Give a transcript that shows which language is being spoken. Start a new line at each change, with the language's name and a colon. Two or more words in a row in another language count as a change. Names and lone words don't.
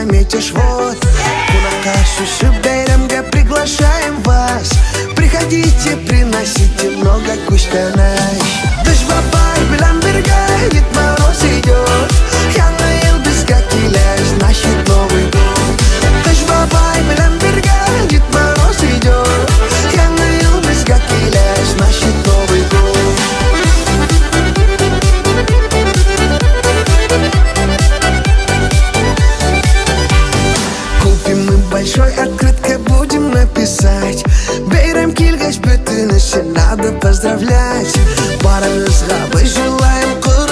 Russian: встретишь вот.
Tatar: Кунака шушы бәйрәмгә
Russian: приглашаем вас. Приходите, приносите много күчтәнәй.
Tatar: Дыш бабай белән бергә
Russian: Дед Мороз идет.
Tatar: Яңа ел безгә килә,
Russian: значит Новый год.
Tatar: Дыш бабай белән бергә
Russian: Дед Мороз идет.
Tatar: Яңа ел безгә килә,
Russian: значит Новый год. Купим мы большой открытке, будем написать:
Tatar: бәйрәм килгәч, бөтен өчен
Russian: надо поздравлять. Барыгызга мы желаем